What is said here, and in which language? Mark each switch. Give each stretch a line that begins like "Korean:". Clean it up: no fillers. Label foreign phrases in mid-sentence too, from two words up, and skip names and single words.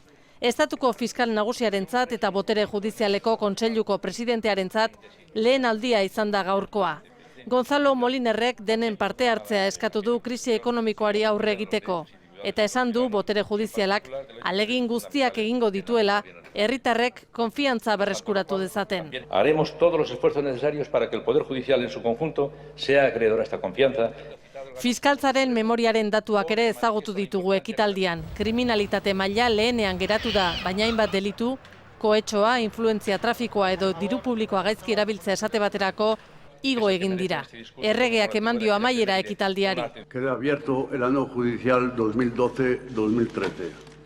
Basque: Estatuko fiskal nagusiarentzat eta botere judizialeko kontseiluko presidentearentzat lehen aldia izan da gaurkoa. Gonzalo Molinerrek denen parte hartzea eskatu du krisi ekonomikoari aurre egiteko. Eta esan du botere judizialak alegin guztiak egingo dituela herritarrek konfiantza berreskuratu dezaten.
Spanish: Haremos todos los esfuerzos necesarios para que el Poder Judicial en su conjunto sea acreedor a esta confianza.
Basque: Fiskaltzaren memoriaren datuak ere ezagutu ditugu ekitaldian. Kriminalitate maila lehenean geratu da, baina hainbat delitu, kohetxoa, influentzia trafikoa edo diru publikoa gaizki erabiltzea esate baterako igo egin dira. Erregeak eman dio amaiera ekitaldiari.
Spanish: Queda abierto el año judicial 2012-2013.